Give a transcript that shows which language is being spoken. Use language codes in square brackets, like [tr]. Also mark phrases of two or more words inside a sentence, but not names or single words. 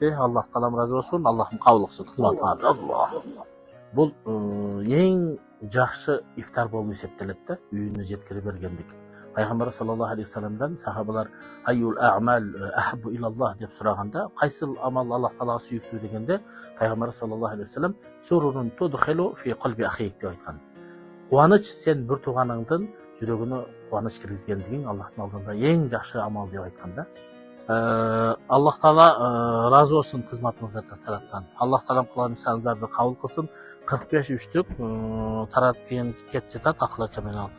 [ky] Аллах Таалам разы болсун, Аллахым кабыл кылсын кызматыңарды. Бул эң жакшы ифтар болуп эсептелет да, үйүнө жеткирип бергендик. Пайгамбар [ar] صلى الله عليه [ky] саламдан сахабалар [ar] أي الأعمال أحب إلى الله [ky] деп сураганда, кайсыл амал Аллах Таалага сүйүктүү дегенде, Пайгамбар [ar] صلى الله عليه وسلم سرورٌ تدخله في قلب أخيك [ky] деп айткан. Кубаныч сен бир тууганыңдын жүрөгүнө кубаныч киргизгендигиң Аллахтын алдында эң жакшы амал деп айткан да. Аллах Таала разы болсун кызматыңыздарды тараткан. Аллах Таалам кылган ишаңыздарды кабыл кылсын. 45 үштүк таратып кийин кетип жатат акыл камен алтын.